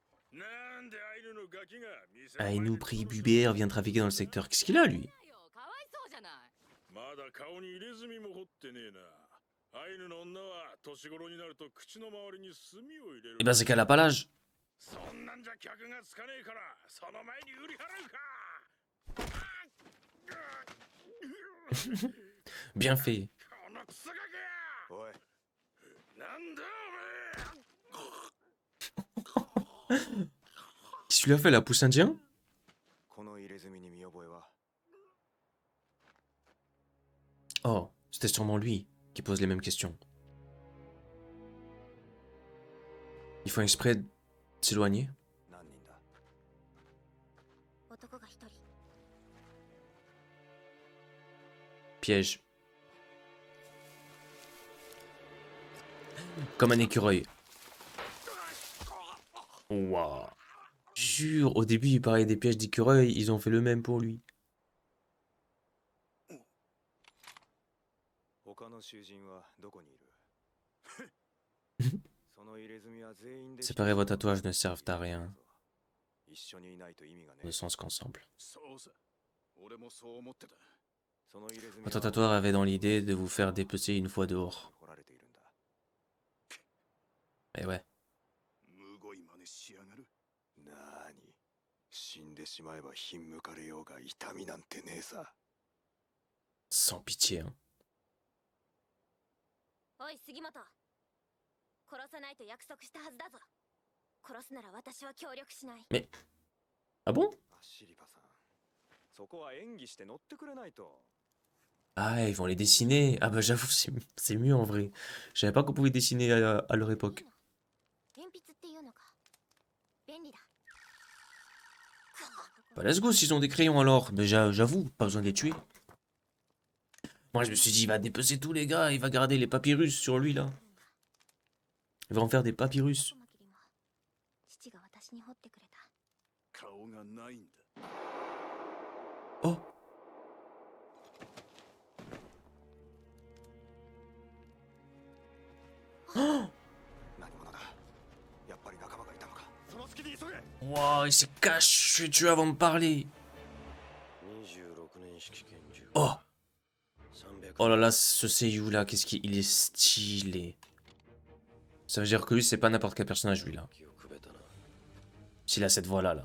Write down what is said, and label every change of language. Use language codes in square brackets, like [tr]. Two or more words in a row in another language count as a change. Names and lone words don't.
[fr] Ainu prépubère vient trafiquer dans le secteur. Qu'est-ce qu'il a, lui? [ja] だ顔に入れ墨も彫ってねえな。アイヌの女は年頃になると口の周りに墨を入れる。 [fr] Eh ben c'est qu'elle a pas l'âge. [ja] そんなんじゃ客がつかねえから、その前に売り払うか。 [fr] Bien fait. [ja] このクソガキ！おい、なんだおめえ！ [fr] Qu'est-ce que tu lui as fait, la pousse indien? [ja] この入れ墨に見覚えは？ [fr] Oh, c'était sûrement lui qui pose les mêmes questions. Ils font exprès de s'éloigner. [ja] 何人だ？男が一人。 [fr] Piège. Comme un écureuil. Waouh. Jure, au début il parlait des pièges d'écureuil, ils ont fait le même pour lui. [ja] 他の囚人はどこにいる？その入れ墨は全員で [fr] Séparer vos tatouages ne servent à rien, [ja] 一緒にいないと意味がね [fr] ne [ja] え。 [fr] sens qu'ensemble. [ja] そうさ、俺もそう思ってた。その入れ墨 [fr] Votre tatoueur avait dans l'idée de vous faire dépecer une fois dehors. [ja] 掘られているんだ。 [fr] Eh ouais. [ja] むごい真似しやがる。なーに、死んでしまえばひんむかれようが痛みなんてねえさ。 [fr] Sans pitié, hein. [ja] おい杉本、殺さないと約束したはずだぞ。殺すなら私は協力しない。 [fr] Ah bon? [ja] アシリパさん、そこは演技して乗ってくれないと。 [fr] Ah, ils vont les dessiner. Ah bah j'avoue, c'est mieux en vrai. Je savais pas qu'on pouvait dessiner à leur époque. [ja] 鉛筆っていうのか。便利だ。 [fr] Bah [en] let's go [fr] s'ils ont des crayons alors. Mais j'avoue, pas besoin de les tuer. Moi je me suis dit, il va dépecer tous les gars, il va garder les papyrus sur lui là. Il va en faire des papyrus. [ja] 父が私に彫ってくれた。顔がないんだ。 Oh! 何者だ？やっぱり仲間がいたのか。その隙に急げ。 [fr] Wow, il s'est caché tu avant de parler. Oh! Oh là là, ce Seiyu là, qu'est-ce qu'il est stylé. Ça veut dire que lui, c'est pas n'importe quel personnage, lui là. S'il a cette voix là, là.